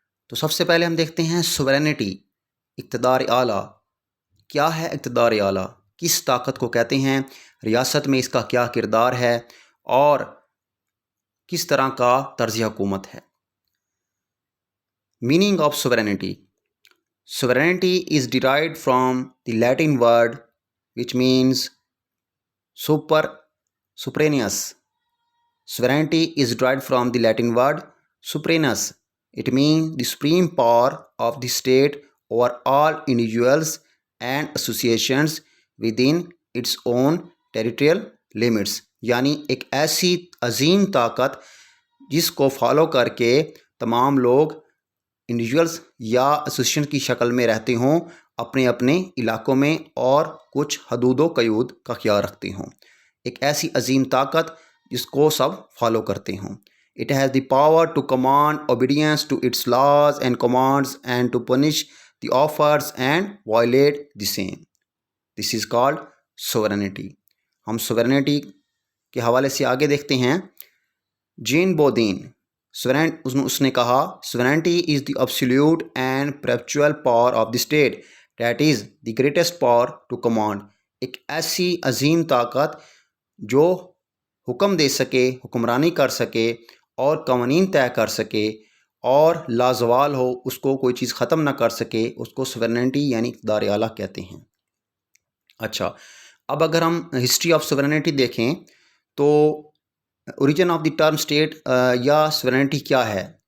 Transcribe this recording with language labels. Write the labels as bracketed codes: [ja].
[ur] تو سب سے پہلے ہم دیکھتے ہیں سوورینٹی، اقتدار اعلیٰ کیا ہے۔ اقتدار اعلیٰ کس طاقت کو کہتے ہیں، ریاست میں اس کا کیا کردار ہے اور کس طرح کا طرز حکومت ہے۔ Meaning of sovereignty: [en] Sovereignty is derived from the Latin word which means superinus. Sovereignty is derived from the Latin word superinus. It means the supreme power of the state over all individuals and associations within its own territorial limits. [ur] یعنی ایک ایسی عظیم طاقت جس کو follow کر کے تمام لوگ انڈیویجولز یا ایسوسیشن کی شکل میں رہتے ہوں، اپنے اپنے علاقوں میں، اور کچھ حدود و قیود کا خیال رکھتے ہوں۔ ایک ایسی عظیم طاقت جس کو سب فالو کرتے ہوں۔ [en] It has the power to command obedience to its laws and commands and to punish the offers and violate the same. This is called sovereignty. [ur] ہم sovereignty کے حوالے سے آگے دیکھتے ہیں۔ جین بودین اس نے کہا [en] sovereignty is the absolute and perpetual power of the state that is the greatest power to command. [ur] ایک ایسی عظیم طاقت جو حکم دے سکے، حکمرانی کر سکے اور قوانین طے کر سکے اور لازوال ہو، اس کو کوئی چیز ختم نہ کر سکے، اس کو sovereignty یعنی اقتدار اعلیٰ کہتے ہیں۔ اچھا، اب اگر ہم ہسٹری آف sovereignty دیکھیں تو origin of the term state یا سوورینٹی کیا ہے،